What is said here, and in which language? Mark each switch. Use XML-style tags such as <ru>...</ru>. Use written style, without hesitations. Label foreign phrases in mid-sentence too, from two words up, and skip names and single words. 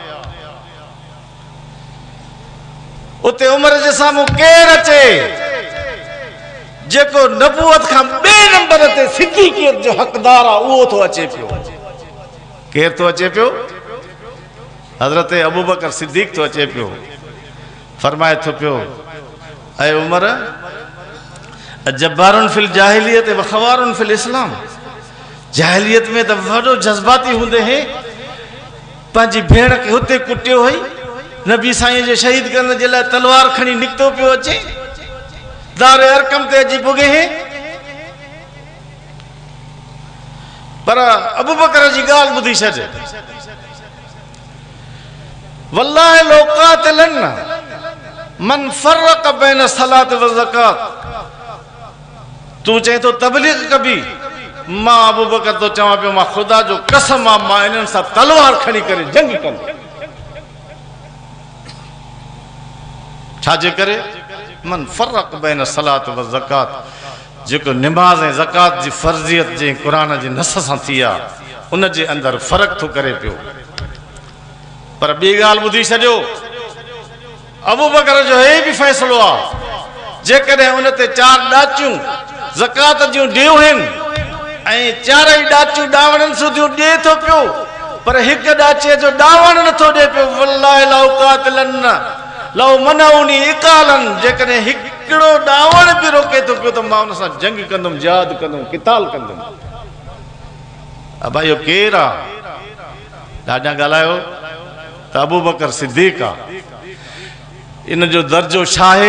<sd>उते उमर जे साम्हूं केरु अचे जेको नबूवत खां ॿिए नंबर ते सिद्दीक़ियत जो हक़दार आहे उहो थो अचे पियो। केरु थो अचे पियो? हज़रत अबू बकर सिद्दीक़ थो अचे पियो। फरमाए थो पियो ऐं</sd> <ar>عمر جبار في الجاهلية وخوار في الإسلام.</ar> <sd>जाहिलियत में तो वॾो जज्बाती हूंदे हैं, पंहिंजी भेण खे हुते कुटियो हुई, नबी साईं जे शहीद करण जे लाइ तलवार खणी निकितो पियो अचे, दार अरकम ते अची पुगे हैं पर अबू बकर जी ॻाल्हि ॿुधी छॾ,</sd> <ar>والله لأقاتلن من فرق بين الصلاة والزكاة.</ar> <sd>तू चए तो तबलीग कबी, मां अबू बकर तो चवां पियो मां खुदा जो कसम आहे मां इन्हनि सां तलवार खणी करे जंग कंदुमि। छाजे करे?</sd> <ar>من فرق بين الصلاة والزكاة,</ar> <sd>जेको निमाज़ ऐं ज़कात जी फर्ज़ियत जे क़ुरान जी नस सां थी आहे उन जे अंदरि फ़र्क़ु थो करे पियो। पर ॿी ॻाल्हि ॿुधी छॾियो, अबू बकर जो हे बि फ़ैसिलो आहे, जेकॾहिं उन ते 4 ॾाचियूं ज़कात जूं ॾियूं आहिनि ऐं 4 ॾाचियूं ॾावणनि सूदियूं ॾिए थो पियो, पर हिकु ॾाचे जो ॾावण नथो ॾिए पियो।</sd> <ar>والله لأقاتلن لو منعوني عقالا,</ar> <sd>जेकॾहिं हिकिड़ो ॾावण बि रोके थो पियो त मां उन सां जंग कंदुमि, जिहाद कंदुमि, क़िताल कंदुमि। अब इहो केरु आहे? ॾाढा ॻाल्हायो त अबू बकर सिद्दीक़ आहे। इन जो दर्जो छा आहे?</sd>